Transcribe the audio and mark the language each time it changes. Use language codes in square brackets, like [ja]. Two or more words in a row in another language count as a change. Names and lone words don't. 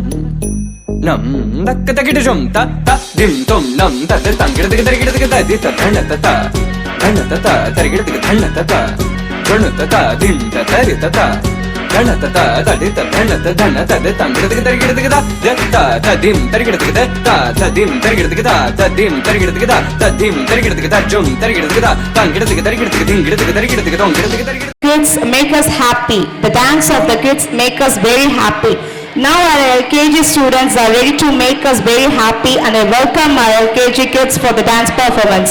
[en] nam da ta gida jum ta dim tom nam ta da gida gida di ta dana ta gida dana ta dim ta ri ta dana ta di ta dana ta da gida ta dim ta gida ta dim ta gida ta dim ta gida jum ta gida ta gida Kids make us happy. The dance of the kids make us very happy. Now our LKG students are ready to make us very happy, and I welcome our LKG kids for the dance performance.